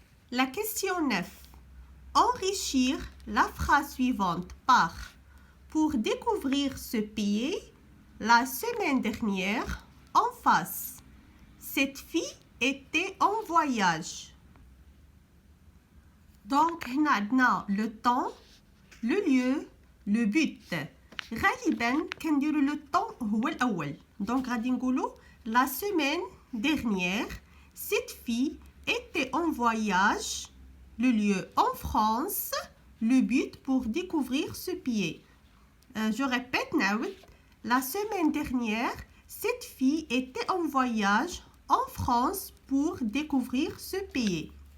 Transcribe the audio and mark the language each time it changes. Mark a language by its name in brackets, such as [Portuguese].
[French] La question 9. Enrichir la phrase suivante par pour découvrir ce pays la semaine dernière en face. Cette fille était en voyage. Donc, on a le temps, le lieu, le but. [Arabic] غالبا كنديروا le temps هو الأول. [French] Donc, [Arabic] غادي نقولوا [French] la semaine dernière, cette fille était en voyage. Le lieu en France, le but pour découvrir ce pays. Je répète, la semaine dernière, cette fille était en voyage en France pour découvrir ce pays.